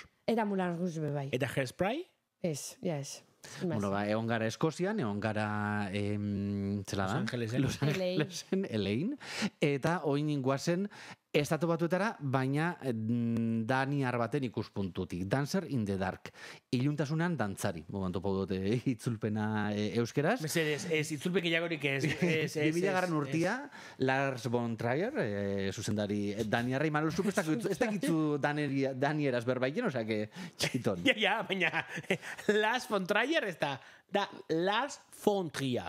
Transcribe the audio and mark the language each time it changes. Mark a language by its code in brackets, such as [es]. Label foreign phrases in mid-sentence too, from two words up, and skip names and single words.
[eu] Eta Moulin Rouge bebai. Eta Hairspray? Ez, ja ez. Bueno, ba, egon gara Eskozian, egon gara Los Angelesen, Elaine, eta oin inguazen estatu batuetara, baina daniar baten ikuspuntutik. Dancer in the Dark. Iluntasunan dantzari. Momentu pau dute itzulpena euskeraz. Ez itzulpen gehiagorik ez. 2000 urtia, Lars von Trier, zuzendari daniarra, Imanol Zup, ez dakitzu danieraz berbaiten, [es] osea, que [eu] txiton. Ja, baina Lars von Trier ez da Lars von Trier.